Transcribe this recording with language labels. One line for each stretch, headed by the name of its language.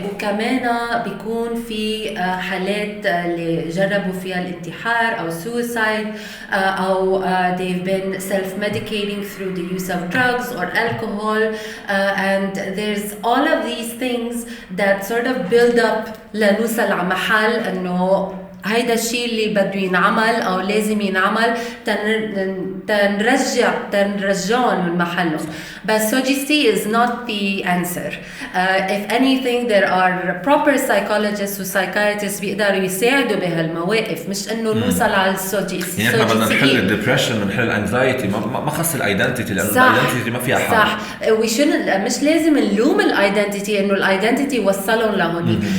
Arabic: 100% وكمان بيكون في حالات اللي جربوا فيها الانتحار أو suicide أو
English: they've been self-medicating through the use of drugs or alcohol and there's all of these things that sort of build up
Arabic: لنوصل على محل انه هيدا الشيء اللي بده ينعمل او لازم ينعمل تنرجعهم من محلهم.
English: But SOGC is not the answer. If anything, there are proper psychologists
Arabic: و psychiatrists بيقدروا يساعدوا بهالمواقف مش انه نوصل على السوجيسي. يعني احنا بدنا نحل الديبريشن ونحل الانكزايتي ما خص الايدنتيتي لانه الايدنتيتي ما فيها حل. صح. مش لازم نلوم الايدنتيتي انه الايدنتيتي وصلهم لهونيك.